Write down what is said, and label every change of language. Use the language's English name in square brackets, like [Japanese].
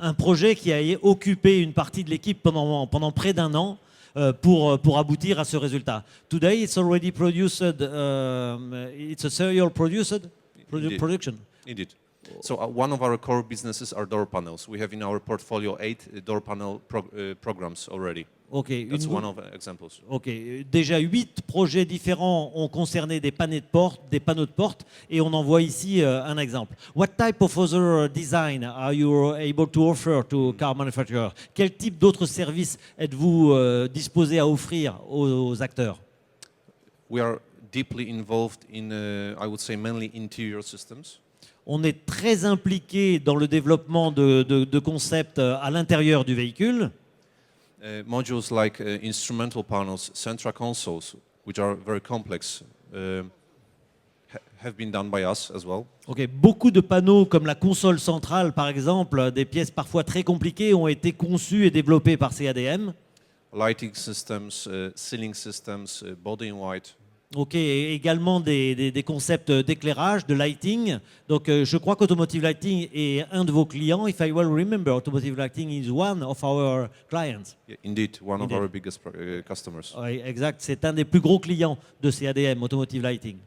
[French] un projet qui a occupé une partie de l'équipe pendant près d'un an pour aboutir à ce résultat. [English] Today, it's already produced, it's a serial Indeed. production. Indeed. So one of our core businesses are door panels. We have in our portfolio 8 door panel programs already. Ok, That's one of the examples. [French] ok, déjà 8 projets différents ont concerné des panneaux de porte, et on en voit ici un exemple. [English] What type of other design are you able to offer to car manufacturers? [French] Quel type d'autres services êtes-vous disposé à offrir aux acteurs? [English] We are deeply involved in, I would say, mainly interior systems. [French] On est très impliqué dans le développement de concepts à l'intérieur du véhicule. [English] Modules like instrumental panels, central consoles, which are very complex, have been done by us as well. [French] Ok, beaucoup de panneaux comme la console centrale, par exemple, des pièces parfois très compliquées, ont été conçus et développés par CADM. [English] Lighting systems, ceiling systems, body in white. [French] Ok, et également des concepts d'éclairage, de lighting. Donc je crois qu'Automotive Lighting est un de vos clients. [English] If I well remember, Automotive Lighting is one of our clients. Yeah, indeed, one Indeed. of our biggest customers. [French] Oui, exact. C'est un des plus gros clients de CADM, Automotive Lighting.